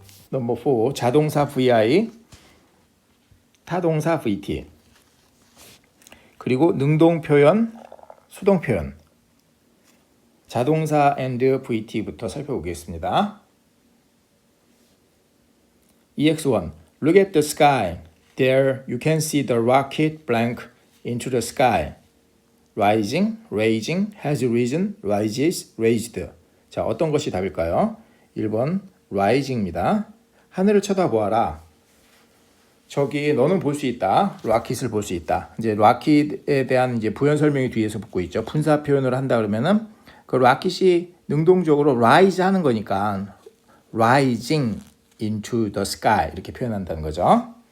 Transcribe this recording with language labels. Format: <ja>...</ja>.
<ko>넘버 4 자동사 VI 타동사 VT 그리고 능동표현 수동표현 자동사 and VT부터 살펴보겠습니다.</ko> <en>EX1 Look at the sky. There you can see the rocket blank into the sky. Rising, raising, has risen, rises, raised.</en> <ko>자, 어떤 것이 답일까요? 1번 rising입니다. 하늘을 쳐다보아라. 저기 너는 볼 수 있다. 로켓을 볼 수 있다. 이제 로켓에 대한 이제 부연 설명이 뒤에서 붙고 있죠. 분사 표현을 한다 그러면은 그 로켓이 능동적으로 rise 하는 거니까</ko> <en>rising into the sky</en> <ko>이렇게 표현한다는 거죠.</ko>